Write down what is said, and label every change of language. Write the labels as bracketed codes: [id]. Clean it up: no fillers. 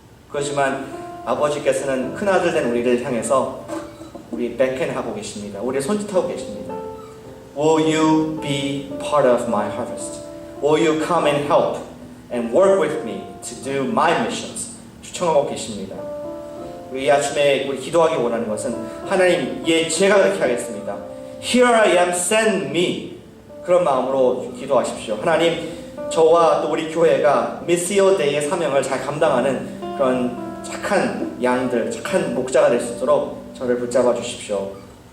[ko] 그렇지만 아버지께서는 큰아들 된 우리를 향해서 우리 백핸하고 계십니다. 우리를 손짓하고 계십니다. [en] Will you be part of my harvest? Will you come and help and work with me to do my missions? [ko] 추청하고 계십니다. 우리 이 아침에 우리 기도하기 원하는 것은 하나님, 예, 제가 그렇게 하겠습니다. [en] Here I am, send me. [ko] 그런 마음으로 기도하십시오. 하나님, 저와 또 우리 교회가 미시오 데이의 사명을 잘 감당하는 그런 착한 양들, 착한 목자가 될 수 있도록 저를 붙잡아 주십시오.